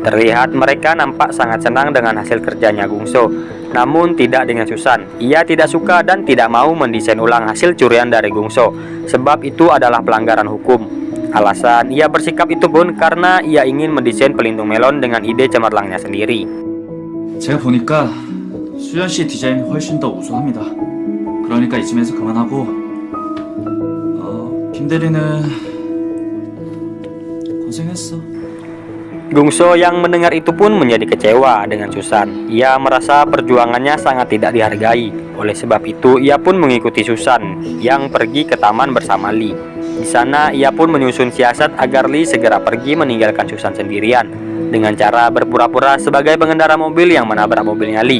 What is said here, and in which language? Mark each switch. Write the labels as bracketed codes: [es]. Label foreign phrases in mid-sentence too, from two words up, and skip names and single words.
[id] Terlihat mereka nampak sangat senang dengan hasil kerjanya Gungso. Namun tidak dengan Susan. Ia tidak suka dan tidak mau mendesain ulang hasil curian dari Gungso, sebab itu adalah pelanggaran hukum. Alasan ia bersikap itu pun karena ia ingin mendesain pelindung melon dengan ide cemerlangnya sendiri. [ko] 제가 보니까 수연 씨 디자인이 훨씬 더 우수합니다. 그러니까 이쯤에서 그만하고 김 대리는 고생했어. [id] Gungso yang mendengar itu pun menjadi kecewa dengan Susan. Ia merasa perjuangannya sangat tidak dihargai. Oleh sebab itu, ia pun mengikuti Susan yang pergi ke taman bersama Lee. Di sana, ia pun menyusun siasat agar Lee segera pergi meninggalkan Susan sendirian dengan cara berpura-pura sebagai pengendara mobil yang menabrak mobilnya Lee.